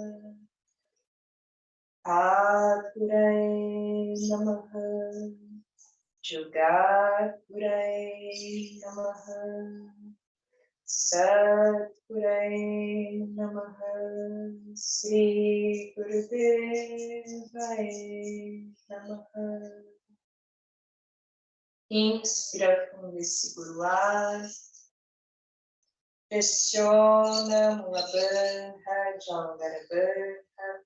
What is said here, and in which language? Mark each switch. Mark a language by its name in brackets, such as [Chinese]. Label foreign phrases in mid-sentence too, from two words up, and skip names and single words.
[Sanskrit] अगुरे नमः जोगगुरे नमः सत्गुरे नमः श्री गुरुदेवे नमः. [Portuguese] Inspira fundo e segura o ar. Pressiona Mulabandha, Jalantarabandha.